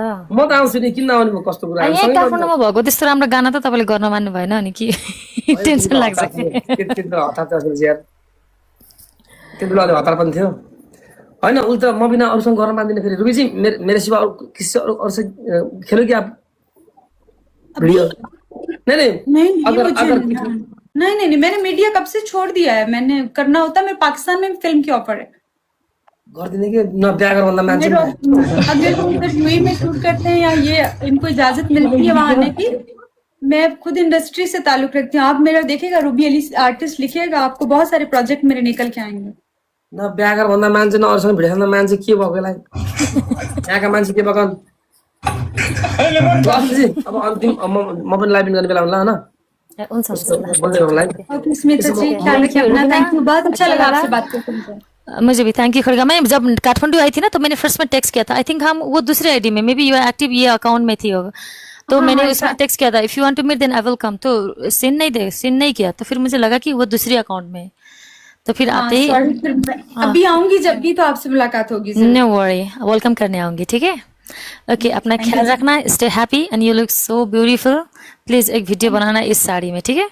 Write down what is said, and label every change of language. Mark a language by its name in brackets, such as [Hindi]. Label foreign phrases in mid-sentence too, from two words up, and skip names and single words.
[Nepali] म त आउँछु नि किन नआउने भयो कस्तो कुरा यहीँ काठमाडौँमा भएको त्यस्तो राम्रो गाना त तपाईँले गर्न मान्नु भएन अनि कि टेन्सन लाग्छ। त्यति हतार त यार त्यति बेला हतार पनि थियो होइन उसले त म बिना अरूसँग गर्न मान्दिनँ फेरि रुबीजी मेरो सिवा अरूसँग खेलो कि [Hindi] आप वीडियो नहीं नहीं अगर मुझे अगर नहीं, मैंने मीडिया कब से छोड़ दिया है। मैंने करना होता मेरे पाकिस्तान में फिल्म की ऑफर है। [Nepali] गरिदिने कि न बिहा गर्नुभन्दा मान्छे [Hindi] अगर हम उधर यूएई में शूट करते हैं या ये इनको इजाजत मिलती है वहां आने की, मैं खुद इंडस्ट्री से ताल्लुक रखती हूँ। आप मेरा देखिएगा रूबी अली आर्टिस्ट लिखिएगा, आपको बहुत सारे प्रोजेक्ट मेरे निकल के आएंगे। [Nepali] न बिहा गर्नुभन्दा मान्छे न अरूसँग भिडियो खेल्दा मान्छे के भएको यसलाई यहाँका मान्छे के भएको अब अन्तिम म पनि लाइभ गर्ने बेला होला होइन हुन्छ बोल्दै गरौँ लाइभ [Hindi] ओके स्मिता जी, ख्याल रखिए अपना। [English] thank you, [Hindi] बहुत अच्छा लगा आपसे बात करके। मुझे भी [English] thank you [Hindi] खड़गा। मैं जब काठमांडू आई थी ना तो मैंने फर्स्ट में टेक्स्ट किया था, [English] I think [Hindi] हम वो दूसरे आईडी में, [English] maybe you active [Hindi] ये अकाउंट में थी होगा, तो मैंने उसमें टेक्स्ट किया था [English] if you want to meet then I will come, [Hindi] तो सीन नहीं किया, तो फिर मुझे लगा कि वो दूसरे अकाउंट में, तो फिर आते ही अभी आऊंगी जब भी तो आपसे मुलाकात होगी। [English] no worry, welcome [Hindi] करने आऊंगी, ठीक है। ओके अपना ख्याल रखना, [English] stay happy and you look so beautiful. [Hindi] प्लीज एक वीडियो बनाना इस साड़ी में, ठीक है।